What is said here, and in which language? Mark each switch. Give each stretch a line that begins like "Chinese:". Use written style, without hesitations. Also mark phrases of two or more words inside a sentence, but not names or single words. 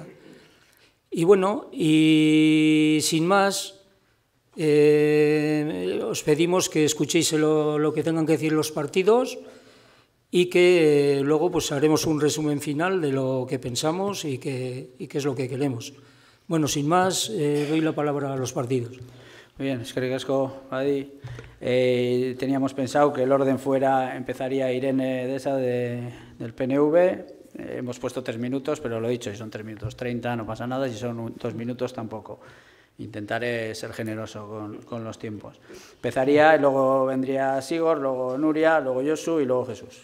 Spanish: Y bueno, y sin más, os pedimos que escuchéis lo que tengan que decir los partidos y que luego pues haremos un resumen final de lo que pensamos y qué es lo que queremos. Bueno, sin más, doy la palabra a los partidos. Muy bien,
Basque: eskerrik asko, Adi.
Spanish: Teníamos pensado que el orden empezaría Irene Deza del PNV. Hemos puesto 3 minutos, pero lo he dicho, si son 3 minutos 30 no pasa nada, si son 2 minutos tampoco. Intentaré ser generoso con los tiempos. Empezaría y luego vendría Sigor, luego Nuria, luego Josu y luego Jesús.